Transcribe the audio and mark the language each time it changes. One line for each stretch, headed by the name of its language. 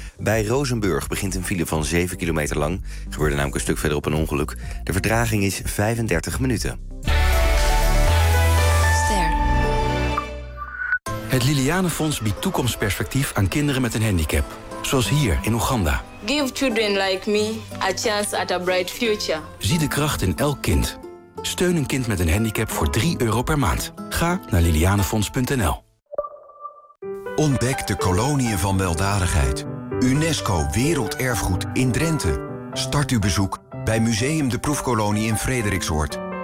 Dutch: Bij Rozenburg begint een file van 7 kilometer lang. Gebeurde namelijk een stuk verderop een ongeluk. De vertraging is 35 minuten. Het Liliane Fonds biedt toekomstperspectief aan kinderen met een handicap. Zoals hier in Oeganda.
English: Give children like me a chance at a bright future.
Dutch: Zie de kracht in elk kind. Steun een kind met een handicap voor €3 per maand. Ga naar lilianefonds.nl. Ontdek de koloniën van weldadigheid. UNESCO Werelderfgoed in Drenthe. Start uw bezoek bij Museum de Proefkolonie in Frederiksoord.